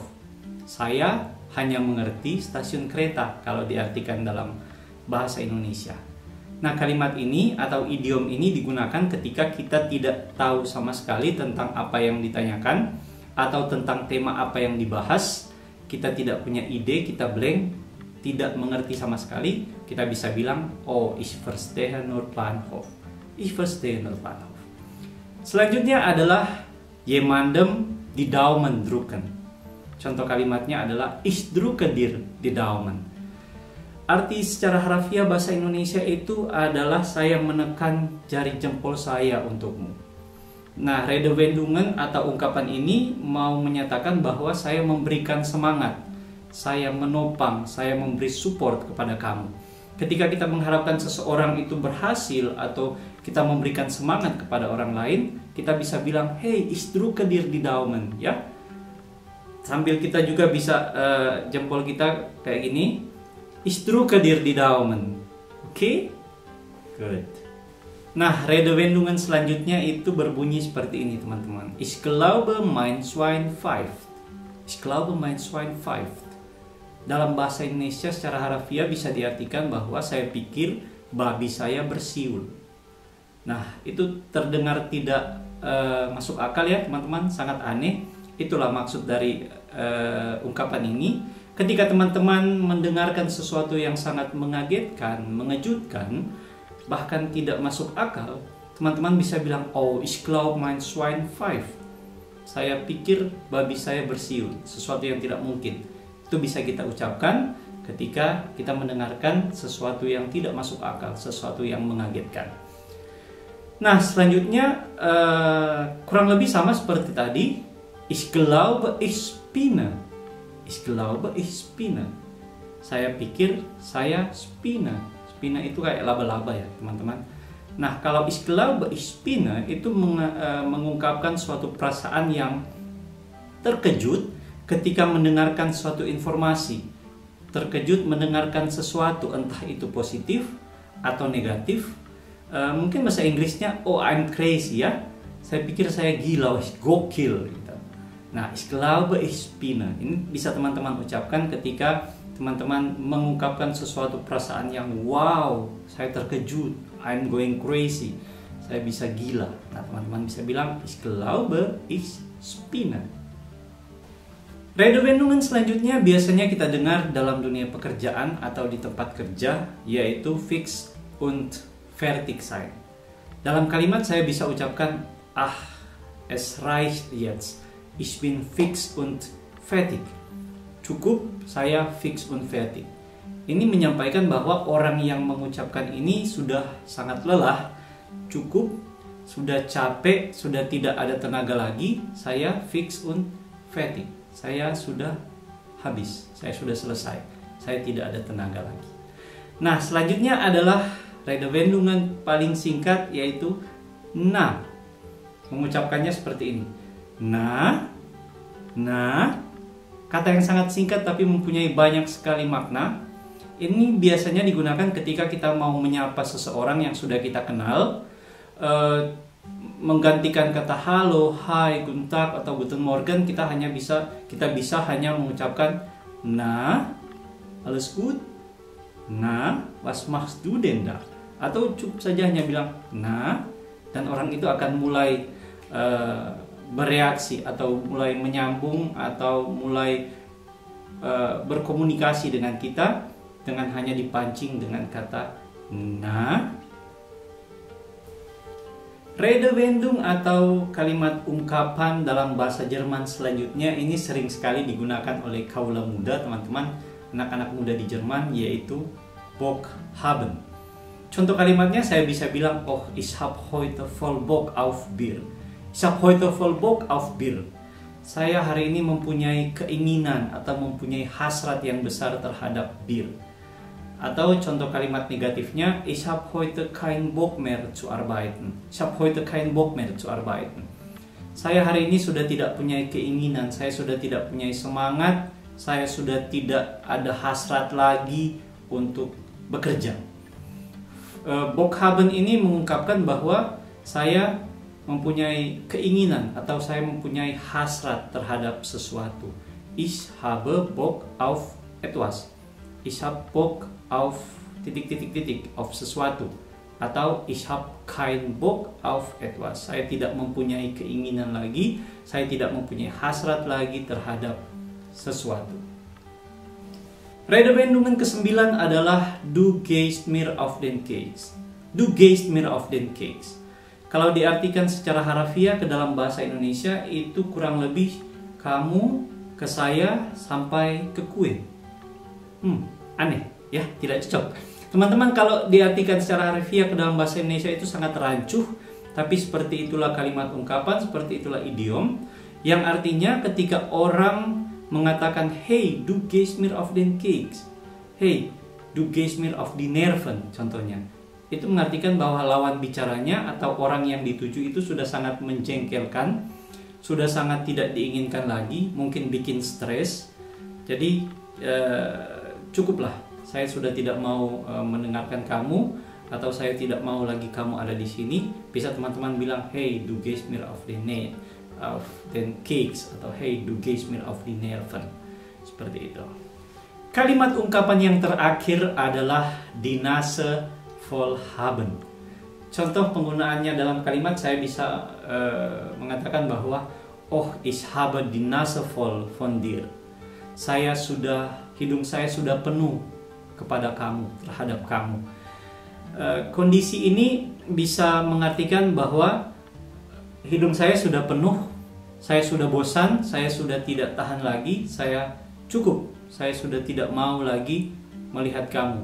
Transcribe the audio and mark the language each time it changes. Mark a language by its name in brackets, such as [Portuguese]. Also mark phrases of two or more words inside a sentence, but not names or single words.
[Indonesian] Saya hanya mengerti stasiun kereta kalau diartikan dalam bahasa Indonesia. Nah, kalimat ini atau idiom ini digunakan ketika kita tidak tahu sama sekali tentang apa yang ditanyakan atau tentang tema apa yang dibahas. Kita tidak punya ide, kita blank, tidak mengerti sama sekali, kita bisa bilang, [German] oh, ich verstehe nur Bahnhof. Ich verstehe nur Bahnhof. [Indonesian] Selanjutnya adalah [German] jemandem die Daumen drücken. [Indonesian] Contoh kalimatnya adalah [German] ich drücke dir die Daumen. [Indonesian] Arti secara harafiah bahasa Indonesia itu adalah saya menekan jari jempol saya untukmu. Nah, Redewendungen atau ungkapan ini mau menyatakan bahwa saya memberikan semangat, saya menopang, saya memberi support kepada kamu. Ketika kita mengharapkan seseorang itu berhasil atau kita memberikan semangat kepada orang lain, kita bisa bilang, [German] hey, ich drücke dir die Daumen, [Indonesian] ya. Sambil kita juga bisa jempol kita kayak gini, [German] ich drücke dir die Daumen. [Indonesian] Oke? [English] Good. [Indonesian] Nah, Redewendungen selanjutnya itu berbunyi seperti ini, teman-teman. [German] Ich glaube mein Schwein pfeift. Ich glaube mein Schwein pfeift. [Indonesian] Dalam bahasa Indonesia secara harafiah bisa diartikan bahwa saya pikir babi saya bersiul. Nah, itu terdengar tidak masuk akal ya teman-teman, sangat aneh. Itulah maksud dari ungkapan ini. Ketika teman-teman mendengarkan sesuatu yang sangat mengagetkan, mengejutkan, bahkan tidak masuk akal, teman-teman bisa bilang, [German] oh, ich glaube mein Schwein pfeift. [Indonesian] Saya pikir babi saya bersiul, sesuatu yang tidak mungkin. Itu bisa kita ucapkan ketika kita mendengarkan sesuatu yang tidak masuk akal, sesuatu yang mengagetkan. Nah, selanjutnya kurang lebih sama seperti tadi. [German] Ich glaube ich spinne. Ich glaube ich spinne. [Indonesian] Saya pikir saya spinne. Spinne itu kayak laba-laba ya teman-teman. Nah, kalau [German] ich glaube ich spinne [Indonesian] itu mengungkapkan suatu perasaan yang terkejut ketika mendengarkan suatu informasi. Terkejut mendengarkan sesuatu, entah itu positif atau negatif. Mungkin bahasa Inggrisnya, [English] oh I'm crazy ya. [Indonesian] Saya pikir saya gila, gokil gitu. Nah, [German] ich glaube ich spinne. [Indonesian] Ini bisa teman-teman ucapkan ketika teman-teman mengungkapkan sesuatu perasaan yang wow, saya terkejut, [English] I'm going crazy, [Indonesian] saya bisa gila. Nah, teman-teman bisa bilang [German] ich glaube ich spinne. [Indonesian] Redewendungen selanjutnya biasanya kita dengar dalam dunia pekerjaan atau di tempat kerja, yaitu [German] fix und fertig sein. [Indonesian] Dalam kalimat saya bisa ucapkan, [German] es reicht jetzt. Ich bin fix und fertig. [Indonesian] Cukup, saya [German] fix und fertig. [Indonesian] Ini menyampaikan bahwa orang yang mengucapkan ini sudah sangat lelah, cukup, sudah capek, sudah tidak ada tenaga lagi. Saya [German] fix und fertig. [Indonesian] Saya sudah habis, saya sudah selesai. Saya tidak ada tenaga lagi. Nah, selanjutnya adalah redewendungen paling singkat, yaitu na. Mengucapkannya seperti ini. Nah, kata yang sangat singkat tapi mempunyai banyak sekali makna. Ini biasanya digunakan ketika kita mau menyapa seseorang yang sudah kita kenal, menggantikan kata halo, hai, [German] guten Tag atau guten Morgen. [Indonesian] Kita bisa hanya mengucapkan [German] na, alles gut, na, was machst du denn da? [Indonesian] Atau cukup saja hanya bilang na, dan orang itu akan mulai bereaksi atau mulai menyambung atau mulai berkomunikasi dengan kita dengan hanya dipancing dengan kata na. Redewendung atau kalimat ungkapan dalam bahasa Jerman selanjutnya ini sering sekali digunakan oleh kaula muda, teman-teman, anak-anak muda di Jerman, yaitu [German] Bock haben. [Indonesian] Contoh kalimatnya saya bisa bilang, [German] oh, ich hab heute voll Bock auf Bier. Ich hab heute voll Bock auf Bier. [Indonesian] Saya hari ini mempunyai keinginan atau mempunyai hasrat yang besar terhadap bir. Atau contoh kalimat negatifnya, [German] ich hab heute kein Bock mehr zu arbeiten. Ich hab heute kein Bock mehr zu arbeiten. [Indonesian] Saya hari ini sudah tidak punya keinginan, saya sudah tidak punya semangat, saya sudah tidak ada hasrat lagi untuk bekerja. [German] Bock haben [Indonesian] ini mengungkapkan bahwa saya mempunyai keinginan atau saya mempunyai hasrat terhadap sesuatu. [German] Ich habe Bock auf etwas. Ich habe Bock auf ... auf sesuatu. Atau ich habe kein Bock auf etwas. [Indonesian] Saya tidak mempunyai keinginan lagi, saya tidak mempunyai hasrat lagi terhadap sesuatu. Redewendungen ke-9 adalah [German] du gehst mir auf den Keks. Du gehst mir auf den Keks. [Indonesian] Kalau diartikan secara harafiah ke dalam bahasa Indonesia itu kurang lebih kamu ke saya sampai ke kue. Aneh ya, tidak cocok. Teman-teman, kalau diartikan secara harafiah ke dalam bahasa Indonesia itu sangat rancuh, tapi seperti itulah kalimat ungkapan, seperti itulah idiom yang artinya ketika orang mengatakan [German] hey, du gehst mir auf den Keks. Hey, du gehst mir auf die Nerven contohnya. [Indonesian] Itu mengartikan bahwa lawan bicaranya atau orang yang dituju itu sudah sangat menjengkelkan, sudah sangat tidak diinginkan lagi, mungkin bikin stres. Jadi cukuplah, saya sudah tidak mau mendengarkan kamu, atau saya tidak mau lagi kamu ada di sini. Bisa teman-teman bilang, [German] hey, du gehst mir auf den Keks, atau hey, du gehst mir auf die Nerven. [Indonesian] Seperti itu. Kalimat ungkapan yang terakhir adalah [German] die Nase voll haben. [Indonesian] Contoh penggunaannya dalam kalimat saya bisa mengatakan bahwa oh, [German] ich habe die Nase voll von dir. [Indonesian] Saya sudah hidung saya sudah penuh kepada kamu, terhadap kamu. Kondisi ini bisa mengartikan bahwa hidung saya sudah penuh, saya sudah bosan, saya sudah tidak tahan lagi, saya cukup, saya sudah tidak mau lagi melihat kamu.